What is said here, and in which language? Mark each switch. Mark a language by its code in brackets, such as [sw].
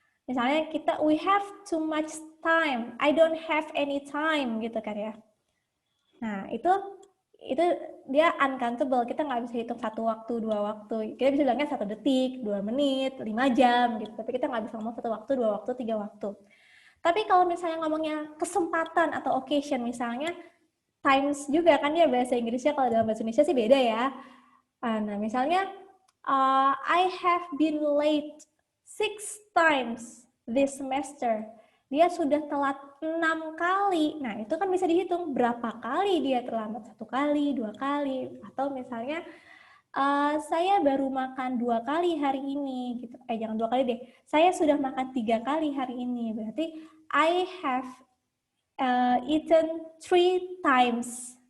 [id] Misalnya [en] we have too much time, I don't have any time [id] gitu kan ya. Nah itu dia uncountable, kita nggak bisa hitung 1 waktu, 2 waktu. Kita bisa bilangnya 1 detik, 2 menit, 5 jam gitu. Tapi kita nggak bisa ngomong 1 waktu, 2 waktu, 3 waktu. Tapi kalau misalnya ngomongnya kesempatan atau occasion, misalnya times juga kan ya bahasa Inggrisnya, kalau dalam bahasa Indonesia sih beda ya. Nah misalnya [en] I have been late 6 times this semester. [id] Dia sudah telat 6 kali. Nah, itu kan bisa dihitung berapa kali dia terlambat. 1 kali, 2 kali. Atau misalnya, saya baru makan 2 kali hari ini. Gitu. Jangan 2 kali deh. Saya sudah makan 3 kali hari ini. Berarti, [en] I have eaten 3 times.